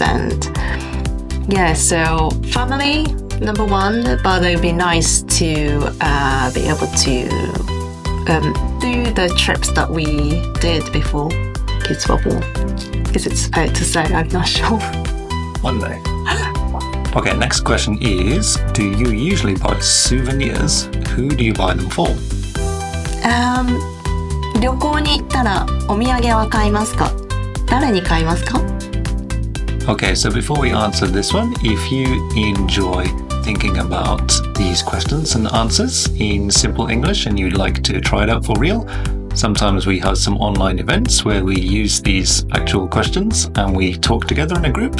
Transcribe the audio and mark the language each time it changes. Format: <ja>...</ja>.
<en>And yeah, so family number one, but it would be nice to be able to do the trips that we did before kids were born. Is it fair to say? I'm not sure. One day. Okay, next question is, do you usually buy souvenirs? Who do you buy them for?</en> <ja>旅行に行ったらお土産は買いますか？誰に買いますか？</ja> <en>Okay, so before we answer this one, if you enjoy thinking about these questions and answers in simple English and you'd like to try it out for real, sometimes we have some online events where we use these actual questions and we talk together in a group.</en>